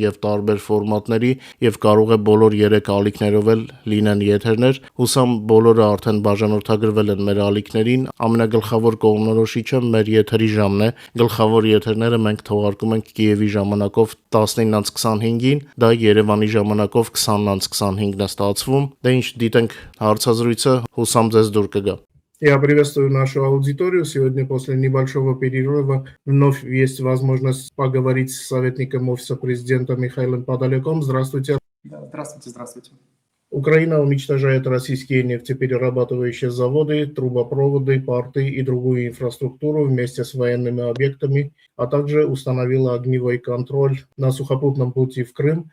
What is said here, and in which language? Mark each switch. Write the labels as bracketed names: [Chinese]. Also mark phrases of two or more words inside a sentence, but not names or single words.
[Armenian] եւ տարբեր ֆորմատների եւ կարող է բոլոր 3 ալիքներով էլ լինեն եթերներ։ Հուսամ բոլորը արդեն բաժանորդագրվել են մեր ալիքներին։ Ամենագլխավոր կողմնորոշիչը մեր եթերի ժամն է։ Գլխավոր եթերները մենք թողարկում ենք Կիևի ժամանակով 19:25-ին, դա Երևանի ժամանակով 20:25-ն է ստացվում։ Դե ինչ դիտենք հարցազրույցը, հուսամ ձեզ դուր կգա։ [Russian] Я приветствую нашу аудиторию. Сегодня после небольшого перерыва вновь есть возможность поговорить с советником Офиса президента Михаилом Подоляком. Здравствуйте. Да, здравствуйте, здравствуйте. Украина уничтожает российские нефтеперерабатывающие заводы, трубопроводы, порты и другую инфраструктуру вместе с военными объектами, а также установила огневой контроль на сухопутном пути в Крым.